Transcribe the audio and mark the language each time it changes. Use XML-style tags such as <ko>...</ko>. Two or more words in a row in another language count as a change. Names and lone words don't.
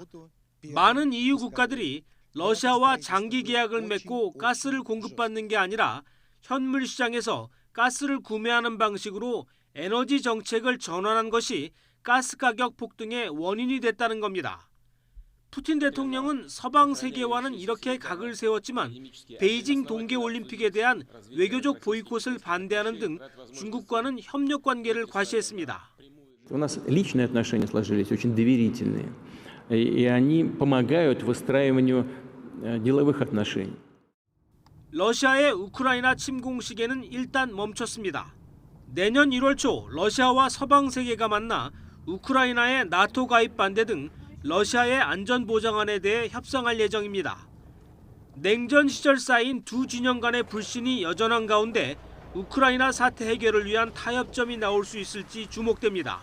<ko>많은 EU 국가들이 러시아와 장기 계약을 맺고 가스를 공급받는 게 아니라 현물 시장에서 가스를 구매하는 방식으로 에너지 정책을 전환한 것이 가스 가격 폭등의 원인이 됐다는 겁니다. 푸틴 대통령은 서방 세계와는 이렇게 각을 세웠지만 베이징 동계올림픽에 대한 외교적 보이콧을 반대하는 등 중국과는 협력 관계를 과시했습니다.</ko> <ru>У нас личные отношения сложились очень доверительные, и они помогают выстраиванию деловых отношений.</ru> <ko>러시아의 우크라이나 침공 시계는 일단 멈췄습니다. 내년 1월 초 러시아와 서방 세계가 만나 우크라이나의 나토 가입 반대 등 러시아의 안전 보장안에 대해 협상할 예정입니다. 냉전 시절 쌓인 두 진영 간의 불신이 여전한 가운데 우크라이나 사태 해결을 위한 타협점이 나올 수 있을지 주목됩니다.</ko>